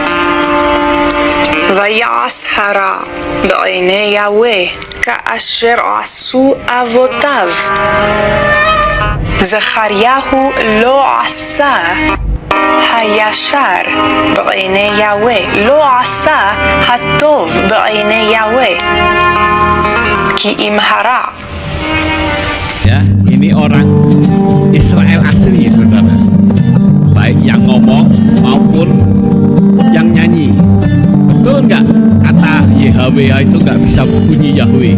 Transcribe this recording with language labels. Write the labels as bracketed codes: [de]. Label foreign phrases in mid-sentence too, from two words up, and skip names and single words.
[he] ויעש הרע בעיני יהוה כאשר עשו אבותיו. זכריהו לא עשה הישר בעיני יהוה, לא עשה הטוב בעיני יהוה, כי אם הרע. [id] Ya, ini orang Israel asli, saudara. Baik yang ngomong maupun yang nyanyi. Betul nggak kata YHWH itu nggak bisa bunyi Yahweh?